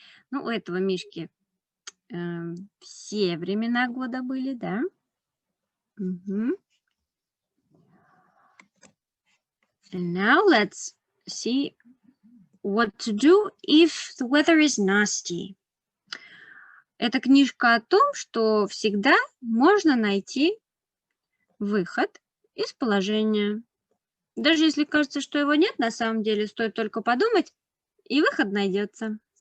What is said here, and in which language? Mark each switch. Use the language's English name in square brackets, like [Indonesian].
[Russian] Ну, у этого мишки все времена года были, да? [English] And now let's see what to do if the weather is nasty. [Russian] Это книжка о том, что всегда можно найти выход из положения. Даже если кажется, что его нет, на самом деле стоит только подумать, и выход найдется.